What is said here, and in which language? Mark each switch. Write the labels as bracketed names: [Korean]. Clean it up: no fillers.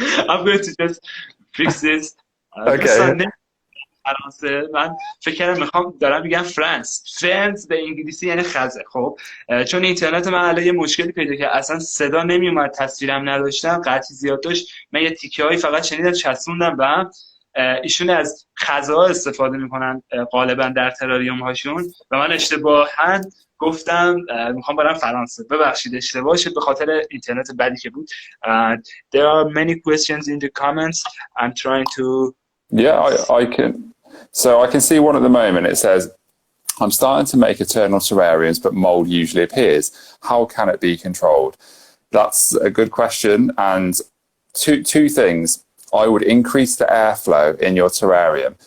[English] I'm going to just fix this. Okay. [Persian] فرانسه من فکر کردم دارم میگم فرانس به انگلیسی یعنی خزه. خب چون اینترنت من الان یه مشکلی پیدا کرد، اصلا صدا نمیومد، تصویرم نداشتم، قطعی زیاد داشت، من یه تیکه هایی فقط شنیدم چسبوندم به هم. ایشون از خزه‌ها استفاده میکنن غالبا در تراریوم هاشون و من اشتباهاً گفتم میخوام برم فرانسه. ببخشید اشتباه شد به خاطر اینترنت بدی که بود. [English] There are many questions in the comments. I'm trying to... Yeah, I can. So I can see one at the moment. It says, I'm starting to make eternal terrariums, but mold usually appears. How can it be controlled? That's a good question. And two things. I would increase the airflow in your terrarium.